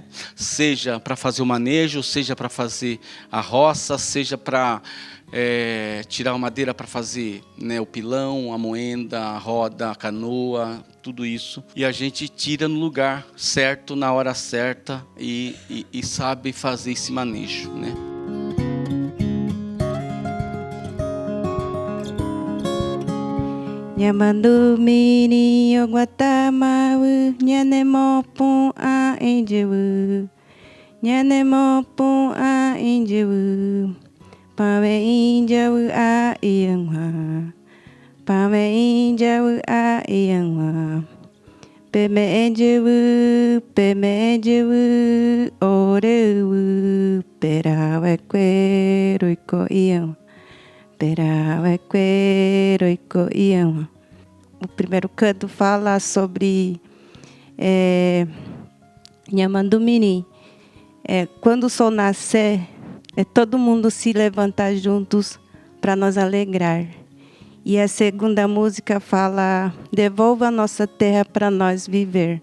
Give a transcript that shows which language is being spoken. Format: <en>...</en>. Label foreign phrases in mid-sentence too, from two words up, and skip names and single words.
<pt>Seja para fazer o manejo, seja para fazer a roça, seja para tirar a madeira para fazer, né, o pilão, a moenda, a roda, a canoa, tudo isso. E a gente tira no lugar certo, na hora certa e sabe fazer esse manejo, né?</pt> <gun>Nyamandu mini yogwatamawu, nyanemo pon a injewu. Nyanemo pon a injewu. Pawe injewu a iyangwa. Pawe injewu a iyangwa. Peme enjewu, orewu. Perawe kwe roiko iyangwa. Perawe kwe roiko iyangwa.</gun> <pt>O primeiro canto fala sobre Nhamandumini. Quando o sol nascer, todo mundo se levantar juntos para nos alegrar. E a segunda música fala: devolva a nossa terra para nós viver.</pt>